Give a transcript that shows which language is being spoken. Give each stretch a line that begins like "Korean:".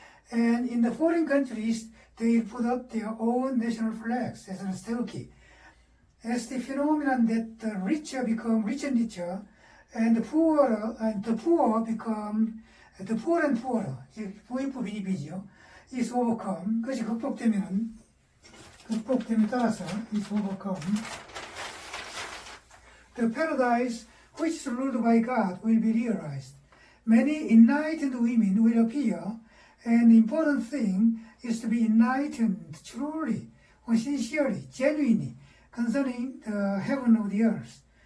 English: And in the foreign countries, they will put up their own national flags, as well as 태극기. As the phenomenon that the richer become richer and richer, and the poorer and poorer,
Korean: 부익부 빈익빈이죠.
English: is overcome.
Korean: 그것이 극복되면 따라서
English: is overcome. The paradise which is ruled by God will be realized. Many enlightened women will appear, and the important thing is to be enlightened truly, or sincerely, genuinely, concerning the heaven of the earth.